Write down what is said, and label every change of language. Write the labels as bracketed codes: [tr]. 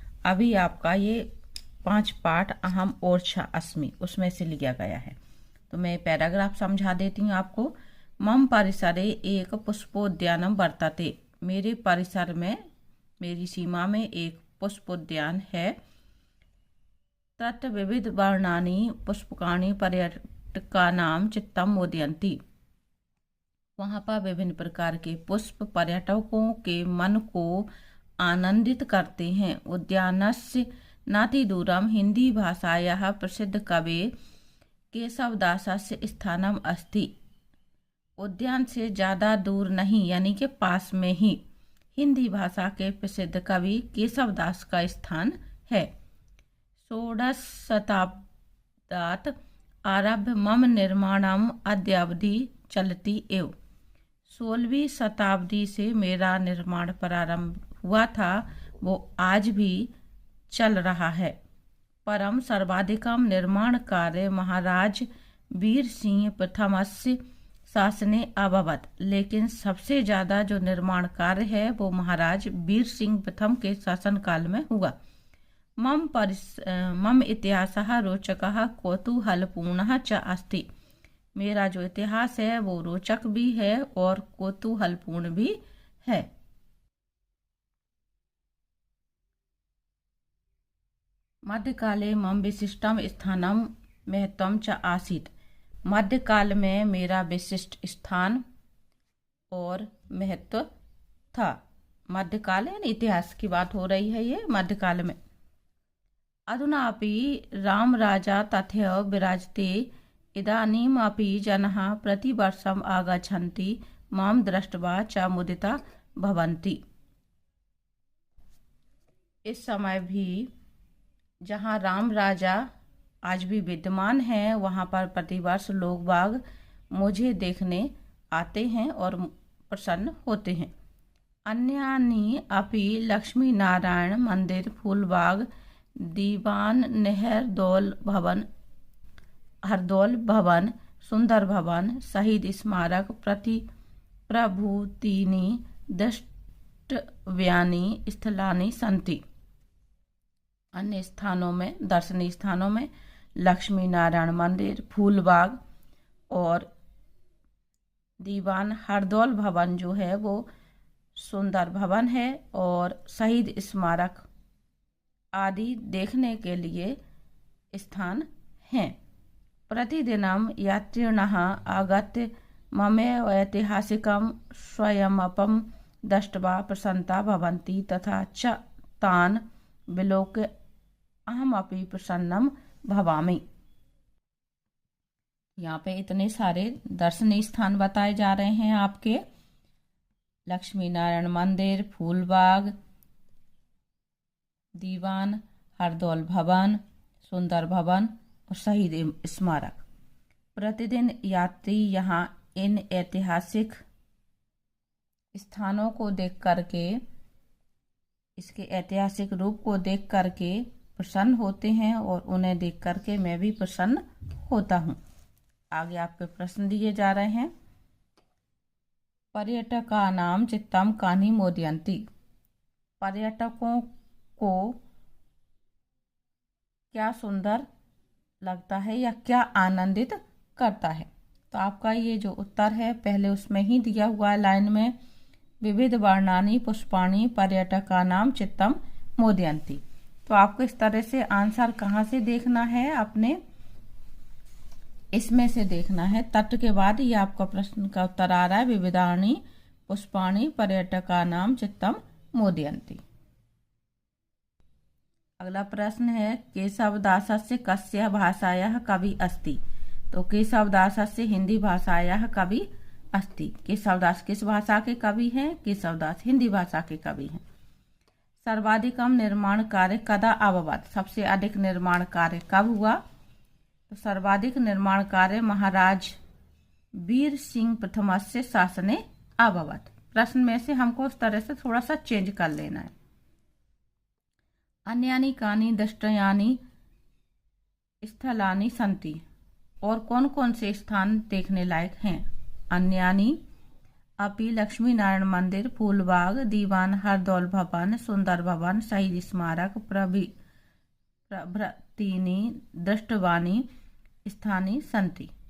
[hi] अभी आपका ये 5 पाठ [sa] अहम ओरछा अस्मि [hi] उसमें से लिया गया है। तो मैं पैराग्राफ समझा देती हूँ आपको। [sa] मम परिसरे एक पुष्पोद्यानम वर्तते। [hi] मेरे परिसर में, मेरी सीमा में एक पुष्पोद्यान है। [sa] तत् विविध वर्णानि पुष्पकाणि पर्यटकानां चित्तम मोदयन्ति। [hi] वहाँ पर विभिन्न प्रकार के पुष्प पर्यटकों के मन को आनंदित करते हैं। [sa] उद्यानस्य नातिदूरम हिंदी भाषायाः प्रसिद्ध कवि केशवदासस्य स्थानम अस्ति। [hi] उद्यान से ज़्यादा दूर नहीं यानी कि पास में ही हिंदी भाषा के प्रसिद्ध कवि केशवदास का स्थान है। [sa] षोडश शताब्दात् आरभ्य मम निर्माणम अद्यावधि चलति एव। [hi] 16वीं शताब्दी से मेरा निर्माण प्रारंभ हुआ था, वो आज भी चल रहा है। [sa] परम सर्वाधिकम निर्माण कार्य महाराज वीर सिंह प्रथमस्य शासने अभवत। [hi] लेकिन सबसे ज़्यादा जो निर्माण कार्य है वो महाराज वीर सिंह प्रथम के शासनकाल में हुआ। [sa] मम इतिहासः रोचकः कौतूहलपूर्णः च अस्ति। [hi] मेरा जो इतिहास है वो रोचक भी है और कौतूहलपूर्ण भी है। [sa] मध्यकाले मम विशिष्टम स्थानम महत्वम च आसीत्। [hi] मध्यकाल में मेरा विशिष्ट स्थान और महत्व था। मध्यकाल यानी इतिहास की बात हो रही है ये मध्यकाल में। [sa] अधुनापि राम राजा तथैव विराजते। इदानीमपि जनाः प्रतिवर्षम् आगच्छन्ति मां दृष्ट्वा च मुदिता भवन्ति। [hi] इस समय भी जहाँ राम राजा आज भी विद्यमान हैं वहाँ पर प्रतिवर्ष लोग बाग मुझे देखने आते हैं और प्रसन्न होते हैं। [sa] अन्यानि अपि लक्ष्मी नारायण मंदिर, फूलबाग, दीवान, नेहरदौल भवन, हरदौल भवन, सुंदर भवन, शहीद स्मारक प्रभूतीनि द्रष्टव्यानि स्थलानि सन्ति। [hi] अन्य स्थानों में, दर्शनीय स्थानों में लक्ष्मी नारायण मंदिर, फूलबाग और दीवान हरदौल भवन जो है वो सुंदर भवन है और शहीद स्मारक आदि देखने के लिए स्थान हैं। [sa] प्रतिदिनं यात्रिणः आगत्य ममेव ऐतिहासिकं स्वयमपं दृष्ट्वा प्रसन्ना भवन्ति तथा च तान् विलोक्य अहमपि प्रसन्नम भवामि। [hi] यहाँ पे इतने सारे दर्शनीय स्थान बताए जा रहे हैं आपके। लक्ष्मी नारायण मंदिर, फूलबाग, दीवान, हरदौल भवन, सुंदर भवन और शहीद स्मारक। प्रतिदिन यात्री यहाँ इन ऐतिहासिक स्थानों को देख करके, इसके ऐतिहासिक रूप को देख करके प्रसन्न होते हैं और उन्हें देख करके मैं भी प्रसन्न होता हूँ। आगे आपके प्रश्न दिए जा रहे हैं। [sa] पर्यटकानां चित्तं कानि मोदयन्ति। [hi] पर्यटकों को क्या सुंदर लगता है या क्या आनंदित करता है। तो आपका ये जो उत्तर है पहले उसमें ही दिया हुआ है लाइन में, [sa] विविध वर्णानि पुष्पाणि पर्यटकानां चित्तं मोदयन्ति। [hi] तो आपको इस तरह से आंसर कहाँ से देखना है, अपने इसमें से देखना है। तट के बाद ये आपका प्रश्न का उत्तर आ रहा है, [sa] विविधानि पुष्पाणि पर्यटकानां चित्तं मोदयन्ति। [hi] अगला प्रश्न है, [sa] केशवदासस्य कस्य भाषायाः कवि अस्ति। तो केशवदासस्य हिंदी भाषायाः कवि अस्ति। [hi] केशवदास किस भाषा के कवि हैं? केशवदास हिंदी भाषा के कवि हैं। [sa] सर्वाधिकम निर्माण कार्य कदा अभवत्। [hi] सबसे अधिक निर्माण कार्य कब हुआ? [sa] तो सर्वाधिक निर्माण कार्य महाराज वीर सिंह प्रथमस्य शासने अभवत्। [hi] प्रश्न में से हमको इस तरह से थोड़ा सा चेंज कर लेना है। [sa] अन्यानि कानि दृष्टयानि स्थलानि सन्ति। [hi] और कौन कौन से स्थान देखने लायक हैं? [sa] अन्यानि अपि लक्ष्मी नारायण मंदिर, फूलबाग, दीवान हरदौल भवन, सुंदर भवन, शहीद स्मारक प्रभृतीनि दृष्टवानि स्थानी सन्ति।